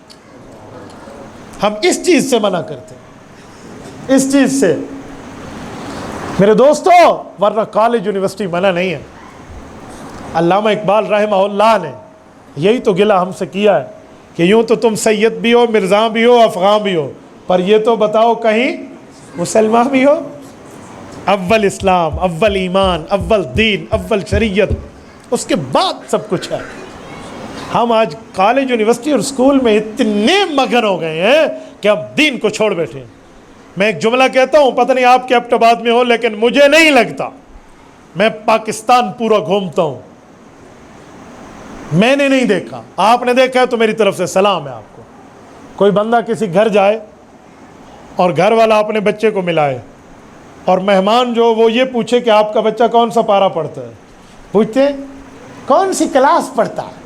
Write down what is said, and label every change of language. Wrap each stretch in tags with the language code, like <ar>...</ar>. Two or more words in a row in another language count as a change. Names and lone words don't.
<ur>ہم اس چیز سے منع کرتے ہیں، اس چیز سے میرے دوستو، ورنہ</ur> <en>college university</en> <ur>منع نہیں ہے۔ علامہ اقبال رحمہ اللہ نے یہی تو گلہ ہم سے کیا ہے کہ یوں تو تم سید بھی ہو، مرزا بھی ہو، افغان بھی ہو، پر یہ تو بتاؤ کہیں مسلمان بھی ہو؟ اول اسلام، اول ایمان، اول دین، اول شریعت، اس کے بعد سب کچھ ہے۔ ہم آج</ur> <en>college, university</en> <ur>اور اسکول میں اتنے مگن ہو گئے ہیں کہ ہم دین کو چھوڑ بیٹھے ہیں۔ میں ایک جملہ کہتا ہوں، پتہ نہیں آپ کے ایبٹ آباد میں ہو، لیکن مجھے نہیں لگتا، میں پاکستان پورا گھومتا ہوں، میں نے نہیں دیکھا، آپ نے دیکھا ہے تو میری طرف سے سلام ہے آپ کو، کوئی بندہ کسی گھر جائے اور گھر والا اپنے بچے کو ملائے اور مہمان جو وہ یہ پوچھے کہ آپ کا بچہ کون سا پارہ پڑھتا ہے، پوچھتے ہیں کون سی کلاس پڑھتا ہے؟</ur>